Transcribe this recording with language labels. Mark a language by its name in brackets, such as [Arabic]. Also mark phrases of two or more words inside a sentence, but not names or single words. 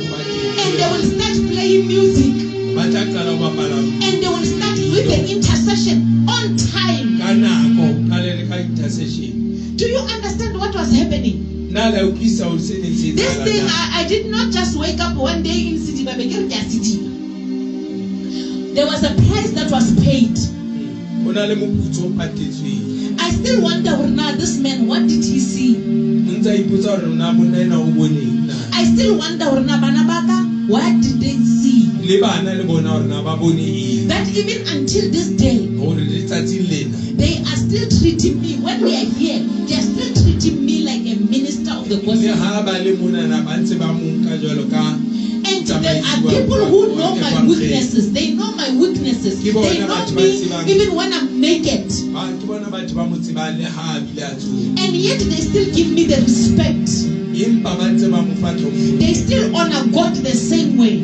[English] And they will start playing music. And they will start with the intercession on time. Do you understand what was happening? This thing, I did not just wake up one day in city. There was a price that was paid. [Southern Sotho] o na le moputso o patetsweng. [English] I still wonder now this man, what did he see? [Southern Sotho] Ntse ipotsa hore na monna ena o boneng na. [English] I still wonder now [Southern Sotho] bana baka, [English] what did they see? [Southern Sotho] Le bana le bona hore na ba bone eng. [English] That even until this day, [Southern Sotho] Hore letsatsing lena [English] they are still treating me, when we are here, they are still treating me like a minister of the [Southern Sotho] le [English] gospel. [Southern Sotho] ha ba le mona na ba ntse ba mo nka jwalo ka. [English] And there are people who know my weaknesses. They know my weaknesses. They know me even when I'm naked. And yet they still give me the respect. They still honor God the same way.